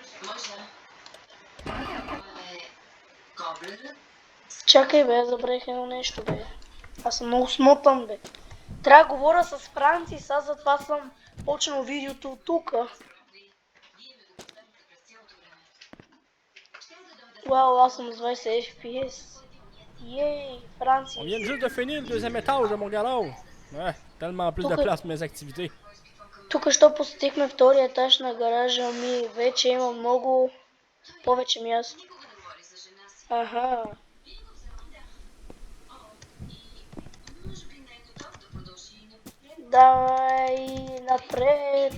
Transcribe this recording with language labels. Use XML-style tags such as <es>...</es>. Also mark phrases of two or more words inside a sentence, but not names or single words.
<bg>Чакай бе, забравих едно нещо бе. Аз съм много смотан бе. Трябва да говоря с Францис, аз затова съм почнал видеото от тука. Вау, аз съм с 20 FPS.</bg> <en>Yay, Francis.</en> <fr>On vient juste de finir le deuxième étage de mon garage. Ouais, tellement plus de place pour mes activités.</fr> <bg>Тук що посетихме втория етаж на гаража ми, вече има много повече място. Аха. Давай напред.</bg>